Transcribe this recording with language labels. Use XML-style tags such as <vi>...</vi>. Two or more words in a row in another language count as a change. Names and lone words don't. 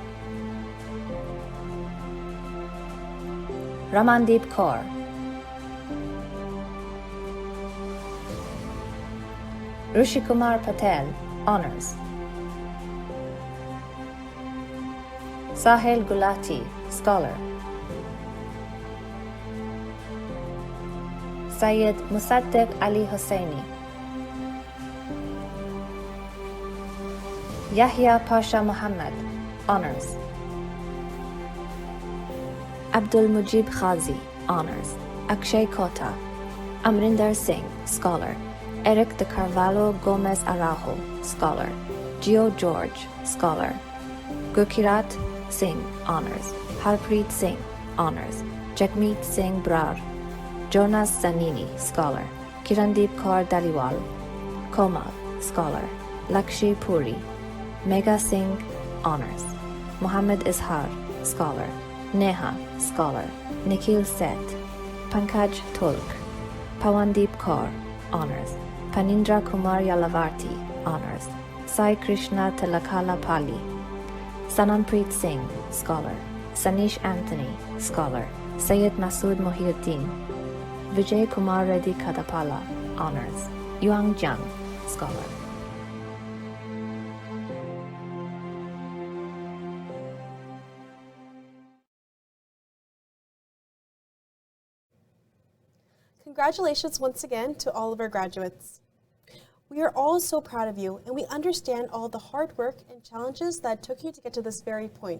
<en>Ramandeep Kaur. Rishikumar Patel, Honours. Sahil Gulati, Scholar. Syed Musaddiq Ali Hosseini. Yahya Pasha Muhammad, Honours. Abdul Mujib Khazi, Honours. Akshay Kota. Amrinder Singh, Scholar. Eric de Carvalho Gomez Araujo, Scholar. Gio George, Scholar. Gurkirat Singh, Honours. Harpreet Singh, Honours. Jagmeet Singh Brar. Jonas Zanini, Scholar. Kirandeep Kaur Daliwal. Komal, Scholar. Lakshi Puri. Megha Singh, Honours. Muhammad Izhar, Scholar. Neha, Scholar. Nikhil Seth. Pankaj Tulk. Pawandeep Kaur, Honours. Panindra Kumar Yalavarti, Honours. Sai Krishna Tilakala Pali. Sanampreet Singh, Scholar. Sanish Anthony, Scholar. Syed Masood Mohiuddin. Vijay Kumar Reddy Kadapala, Honours. Yuang Jiang, Scholar. Congratulations once again to all of our graduates. We are all so proud of you, and we understand all the hard work and challenges that took you to get to this very point.</en>